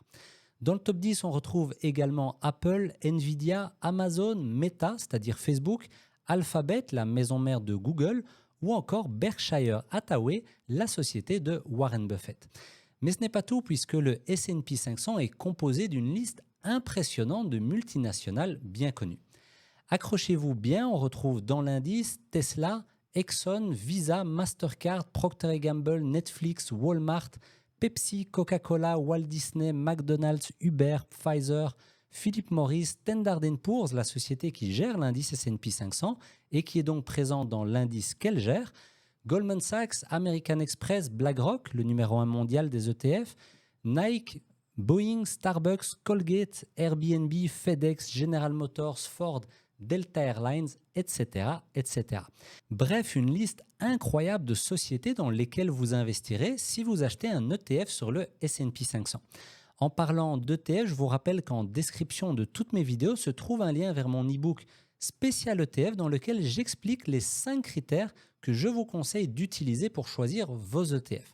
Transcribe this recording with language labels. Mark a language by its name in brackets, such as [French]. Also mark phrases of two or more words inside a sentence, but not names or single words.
[French] Dans le top 10, on retrouve également Apple, Nvidia, Amazon, Meta, c'est-à-dire Facebook, Alphabet, la maison mère de Google, ou encore Berkshire Hathaway, la société de Warren Buffett. Mais ce n'est pas tout puisque le S&P 500 est composé d'une liste impressionnante de multinationales bien connues. Accrochez-vous bien, on retrouve dans l'indice Tesla, Exxon, Visa, Mastercard, Procter & Gamble, Netflix, Walmart, Pepsi, Coca-Cola, Walt Disney, McDonald's, Uber, Pfizer, Philip Morris, Standard Poor's, la société qui gère l'indice S&P 500 et qui est donc présente dans l'indice qu'elle gère, Goldman Sachs, American Express, BlackRock, le numéro 1 mondial des ETF, Nike, Boeing, Starbucks, Colgate, Airbnb, FedEx, General Motors, Ford, Delta Airlines, etc., etc. Bref, une liste incroyable de sociétés dans lesquelles vous investirez si vous achetez un ETF sur le S&P 500. En parlant d'ETF, je vous rappelle qu'en description de toutes mes vidéos se trouve un lien vers mon e-book spécial ETF dans lequel j'explique les 5 critères que je vous conseille d'utiliser pour choisir vos ETF.